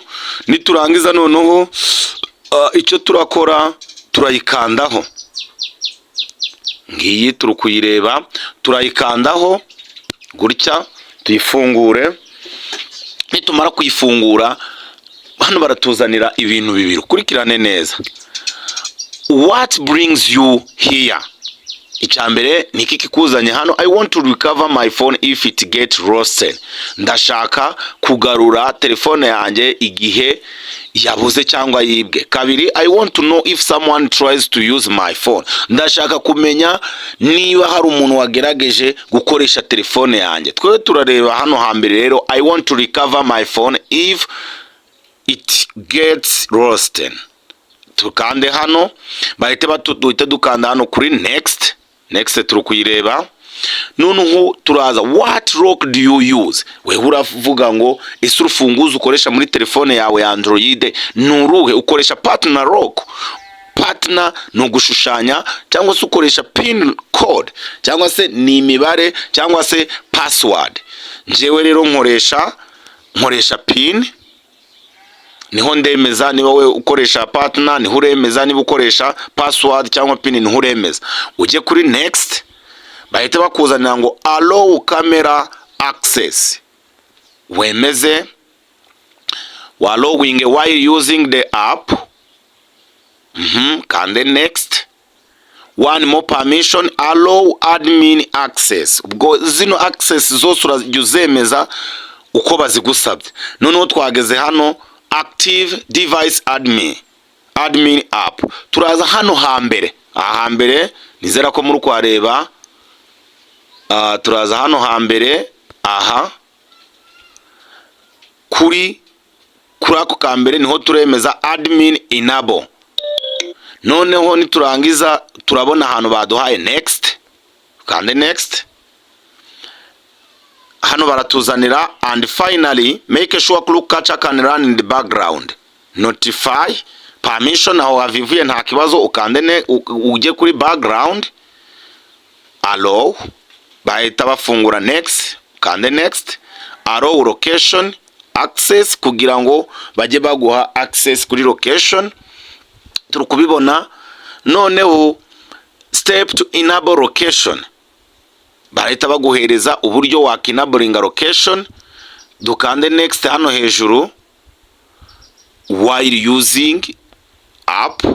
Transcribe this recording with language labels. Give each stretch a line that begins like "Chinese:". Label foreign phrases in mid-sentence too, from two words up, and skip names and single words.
Kinyarwanda: Niturangiza noneho icyo turakora turayikandaho, ngiyi turukuyireba, turayikandaho gutya tuyifungure. Nitumara kuyifungura hano baratuzanira ibintu bibiri, kurikirane neza.
English: What brings you here?
Kinyarwanda: Icyambere ni iki kikuzanye hano?
English: I want to recover my phone if it get lost.
Kinyarwanda: Ndashaka kugarura telefone yanjye igihe yabuze cyangwa yibwe. Kabiri,
English: I want to know if someone tries to use my phone.
Kinyarwanda: Ndashaka kumenya niba hari umuntu wagerageje gukoresha telefone yanjye. Twe turareba hano hambere rero,
English: I want to recover my phone if it gets lost.
Kinyarwanda: Tukande hano, bahite duhita dukanda hano kuri next turukuyireba. Noneho turaza
English: what lock do you use?
Kinyarwanda: Wewe uravuga ngo ese urufunguzo ukoresha muri telefone yawe ya Android nuruhe? Ukoresha
English: partner lock.
Kinyarwanda: Partner no gushushanya, cyangwa se ukoresha
English: pin code,
Kinyarwanda: cyangwa se ni imibare, cyangwa se password. Njewe rero nkoresha pin, niho ndemeza niba we ukoresha partner, niho uremeza niba ukoresha password cyangwa pin, niho uremeza. Ujye kuri next, bahita bakuzanira ngo
English: allow camera access,
Kinyarwanda: wemeze
English: allowing while using the app.
Kinyarwanda: Kande next.
English: One more permission, allow admin access.
Kinyarwanda: Ubwo zino access zose urajyuzemeza uko bazigusabye. Noneho twageze hano
English: active device admin app.
Kinyarwanda: Turaza hano hambere nizera ko muri kwareba. Turaza hano hambere kuri ako kambere niho turemeza
English: admin enable.
Kinyarwanda: Noneho niturangiza turabona hano baduhaye next, kande next. Hano baratuzanira
English: and finally make sure Klook kaca can run in the background. Notify permission,
Kinyarwanda: aho wavivuye nta kibazo, ukande ujye kuri background, allow, bahita bafungura next, kande next.
English: Allow location access,
Kinyarwanda: kugira ngo bajye baguha access kuri location. Turukubibona. Noneho
English: step to enable location,
Kinyarwanda: bahita baguhereza uburyo wakinablinga location. Dukande next hano hejuru,
English: while using app.